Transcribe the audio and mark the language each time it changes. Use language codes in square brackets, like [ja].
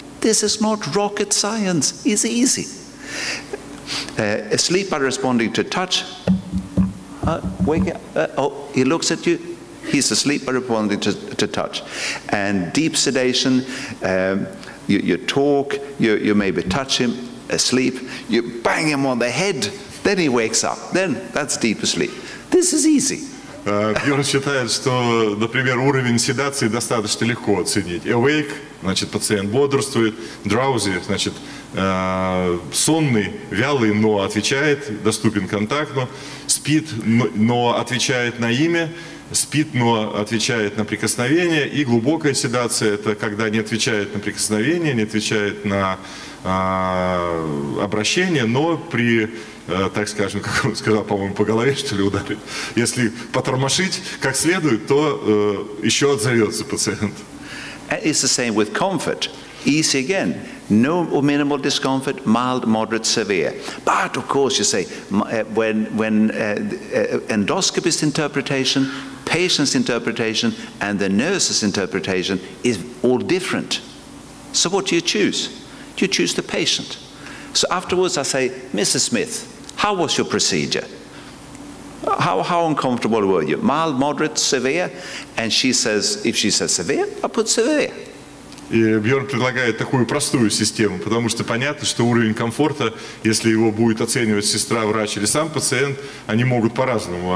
[en] This is not rocket science. It's easy. Asleep by responding to touch. Wake up. He looks at you. He's asleep by responding to touch. And deep sedation, you talk, you maybe touch him, asleep, you bang him on the head, Then he wakes up. Then that's deeper sleep. This is easy. [ru] Бьерн считает, что, например, уровень седации достаточно легко оценить. Awake, значит, пациент бодрствует. Drowsy, значит, сонный, вялый, но отвечает, доступен контакту. Спит, но отвечает на имя. Спит, но отвечает на прикосновение. И глубокая седация – это когда не отвечает на прикосновение, не отвечает на обращение, но при, так скажем, как он сказал, по-моему, по голове, что ли, ударит. Если потормошить как следует, то еще отзовется пациент. [en] It's the same with comfort. Easy again. No or minimal discomfort, mild, moderate, severe. But of course, you say, when endoscopist interpretation, patient's interpretation, and the nurse's interpretation is all different. So what do you choose? You choose the patient. So afterwards I say, Mrs. Smith, how was your procedure? How uncomfortable were you? Mild, moderate, severe? And she says, if she says severe, I put severe. [ru] И Бьерн предлагает такую простую систему, потому что понятно, что уровень комфорта, если его будет оценивать сестра, врач или сам пациент, они могут по-разному.